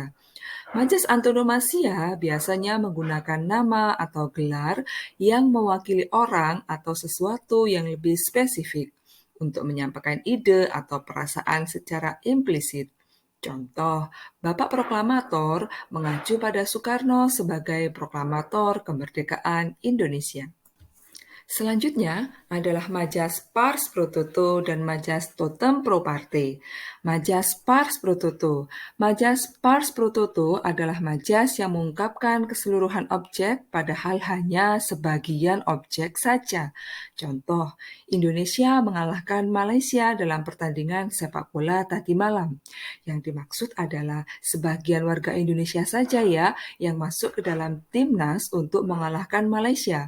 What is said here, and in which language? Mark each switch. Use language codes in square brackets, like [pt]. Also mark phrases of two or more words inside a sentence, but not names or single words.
[id] Majas antonomasia biasanya menggunakan nama atau gelar yang mewakili orang atau sesuatu yang lebih spesifik untuk menyampaikan ide atau perasaan secara implisit. Contoh, Bapak Proklamator mengacu pada Soekarno sebagai proklamator kemerdekaan Indonesia. Selanjutnya adalah majas [la] pars pro toto [id] dan majas [la] totem pro parte. [id] Majas [la] pars pro toto. [id] Majas [la] pars pro toto [id] adalah majas yang mengungkapkan keseluruhan objek padahal hanya sebagian objek saja. Contoh, Indonesia mengalahkan Malaysia dalam pertandingan sepak bola tadi malam. Yang dimaksud adalah sebagian warga Indonesia saja ya yang masuk ke dalam timnas untuk mengalahkan Malaysia.